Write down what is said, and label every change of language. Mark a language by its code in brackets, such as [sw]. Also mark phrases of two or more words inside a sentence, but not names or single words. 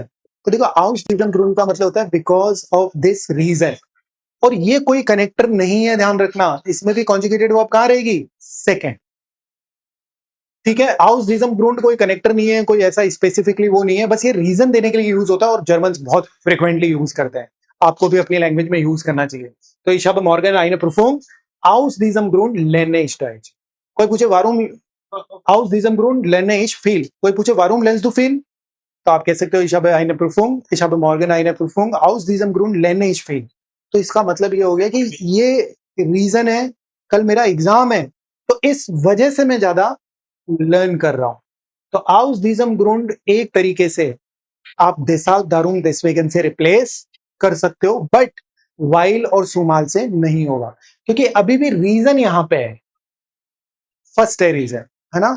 [hi] तो देखो, [de] aus diesem Grund [hi] का मतलब होता है [en] because of this reason, [hi] और ये कोई कनेक्टर नहीं है, ध्यान रखना। इसमें भी [en] conjugated verb [hi] कहां रहेगी? सेकंड। ठीक है, [de] aus diesem Grund [hi] कोई कनेक्टर नहीं है, कोई ऐसा स्पेसिफिकली वो नहीं है, बस ये रीजन देने के लिए यूज होता है, और जर्मन्स बहुत [en] frequently use [hi] करते हैं। आपको भी अपनी लैंग्वेज में यूज करना चाहिए। [de] तो ich habe morgen eine Prüfung aus diesem Grund lerne ich Deutsch। [hi] कोई पूछे [de] warum, aus diesem Grund lerne ich viel। [hi] कोई पूछे [de] warum lernst du viel, [hi] तो आप कह सकते हो [de] ich habe eine Prüfung, ich habe morgen eine Prüfung aus diesem Grund lerne ich viel। [hi] तो इसका मतलब ये हो गया कि ये रीजन है, कल मेरा एग्जाम है, तो इस वजह से मैं ज्यादा लर्न कर रहा हूं। तो [de] aus diesem Grund [hi] एक तरीके से आप [de] deshalb darum deswegen [hi] से रिप्लेस कर सकते हो, बट वाइल और सुमाल से नहीं होगा, क्योंकि अभी भी रीजन यहां पे है, फर्स्ट है रीजन, है ना।